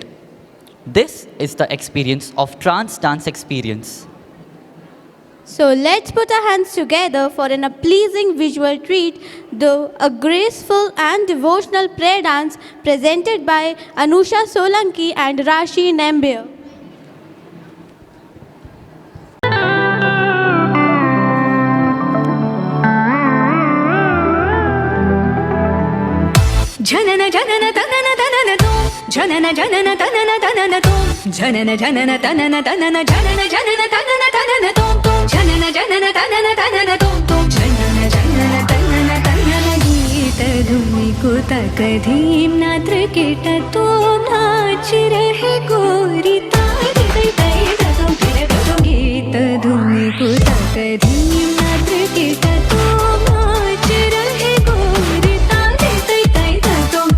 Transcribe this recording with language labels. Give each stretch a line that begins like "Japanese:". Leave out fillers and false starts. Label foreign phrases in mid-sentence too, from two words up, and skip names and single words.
English: This is the experience of trance dance experience. So let's put our hands together for a pleasing visual treat, though a graceful and devotional prayer dance presented by Anusha Solanki and Rashi Nambiar.
Hindi: जनन जनन तनन तनन तो जनन जनन तनन तनन तो जनन जनन तनन तनन जनन जनन तनन तनन तो जनन जनन तनन तनन तो जनन जनन तनन तनन गीत धुनि कुत कधीम नात्र केट तो नाच रहे गोरी तारी तै तै तम फिर तो गीत धुनि कुत कधीम नात्र केट तो नाच रहे गोरी तारी तै तै